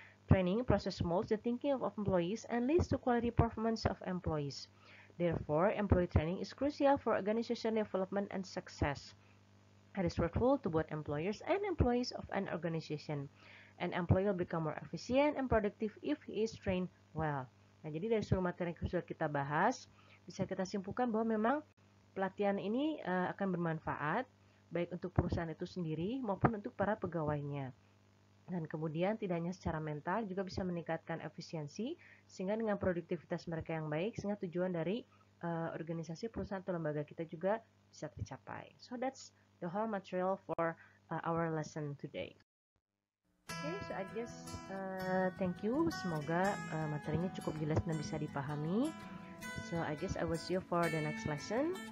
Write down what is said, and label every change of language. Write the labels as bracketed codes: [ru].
[en] Training process molds the thinking of employees and leads to quality performance of employees. Therefore, employee training is crucial for organization development and success. It is fruitful to both employers and employees of an organization. An employee will become more efficient and productive if he is trained well. [id] Nah, jadi dari seluruh materi yang sudah kita bahas, bisa kita simpulkan bahwa memang pelatihan ini akan bermanfaat baik untuk perusahaan itu sendiri maupun untuk para pegawainya. Dan kemudian tidak hanya secara mental, juga bisa meningkatkan efisiensi sehingga dengan produktivitas mereka yang baik, sehingga tujuan dari organisasi, perusahaan atau lembaga kita juga bisa tercapai. [en] So that's the whole material for our lesson today. Okay, so I guess thank you. [id] Semoga materinya cukup jelas dan bisa dipahami. [en] So I guess I will see you for the next lesson.